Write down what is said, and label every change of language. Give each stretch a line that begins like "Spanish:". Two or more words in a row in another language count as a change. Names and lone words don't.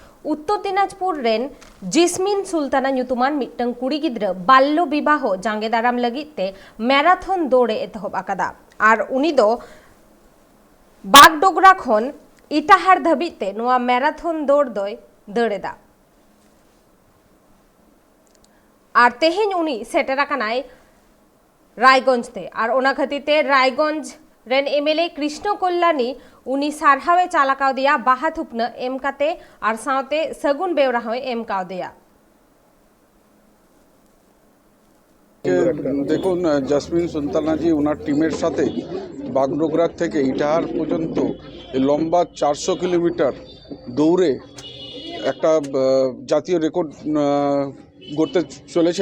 Santali: उत्तर दिनाजपुर रेन जिसमिन सुल्ताना ᱧᱩᱛᱩᱢᱟᱱ मिट्टंग कुड़ी गिद्रा बाल्य विवाह जांगे दाराम लगी ते मैराथन दौड़े एतहब आकादा और उनी दो बागडोगरा खन इटाहार धाबिते नोआ मैराथन दौड़ दोय दौड़ेदा और तेहेñ उनी सेटेरा कानाय रायगंज ते और ओना खातिरते रायगंज रेन एमएलए कृष्ण कल्याणी उनी सारहावे चालाकाव दिया बाहा थुपना एम काते और सावते सगुन बेवरा होय एम काव दिया।
Bangla: দেখুন জাসমিন সুলতানাজি ওনার টিমের সাথে বাগডোগরা থেকে ইটাহার পর্যন্ত লম্বা 400 কিলোমিটার দৌড়ে একটা জাতীয় রেকর্ড গড়তে চলেছেন।